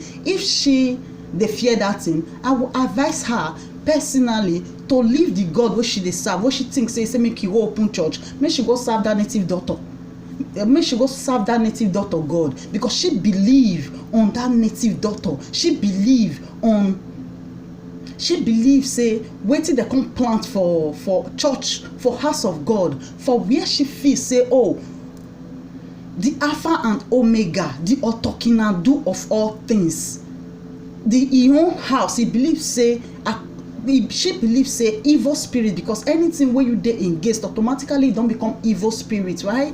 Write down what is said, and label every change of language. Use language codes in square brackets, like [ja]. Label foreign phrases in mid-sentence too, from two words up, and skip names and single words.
[pcm] If she dey fear that thing, I will advise her personally to leave the God wey she dey serve, wey she think say make you go open church, make she go serve that native daughter, make she go serve that native daughter God, because she believe on that native daughter. She believe say wetin dey come plant for church, for house of God, for where she feel say oh the Alpha and Omega, the Otokinadu of all things, the own house. He believes say she believes say evil spirit, because anything where you dey engaged automatically don't become evil spirit, right?